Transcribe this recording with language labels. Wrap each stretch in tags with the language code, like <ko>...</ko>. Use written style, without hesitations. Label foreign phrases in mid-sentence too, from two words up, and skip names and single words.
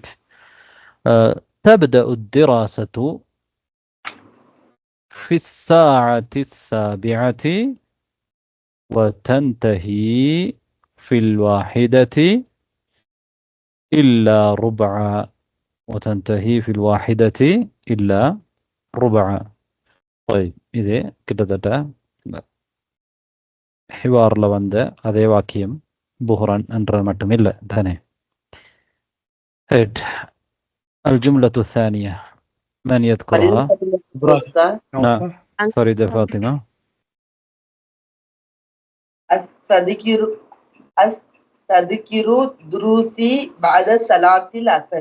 <ar>تبدأ الدراسة في الساعة 7 وتنتهي في 1:15. وتنتهي في 1:15.</ar> <ta>طيب இது கிட்டத்தட்ட ஹிவார்ல வந்த அதே வாக்கியம் புஹ்ரான் என்றது மட்டும் இல்லை தானே.</ta> <ar>الجملة الثانية من يذكرها؟ نعم فريدة فاطمة. أستذكر دروسي بعد صلاة العصر.</ar>